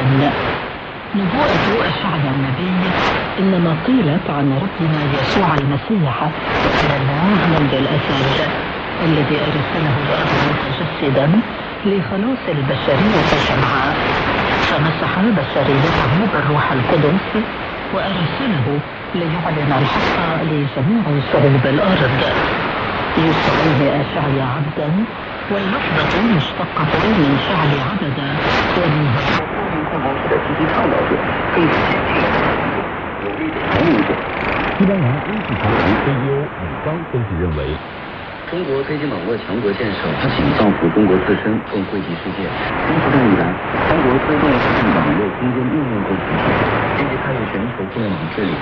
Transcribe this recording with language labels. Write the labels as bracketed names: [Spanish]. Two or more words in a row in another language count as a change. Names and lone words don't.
[Arabic] نبوءة أشعيا النبي إنما قيلت عن ربنا يسوع المسيح ابن الله منذ الأزل الذي أرسله الآب متجسدا لخلاص البشرية جمعاء، فمسح بشريته بالروح القدس وأرسله ليعلن الحق لجميع شعوب الأرض. يسميه أشعيا عبدا، واللفظة مشتقة من فعل عبدا ومنه [Chinese] 西班牙英系球员CEO李刚分析认为，中国推进网络强国建设，不仅造福中国自身，更惠及世界。新时代以来，中国推动实现网络空间应用共同体，积极参与全球互联网治理。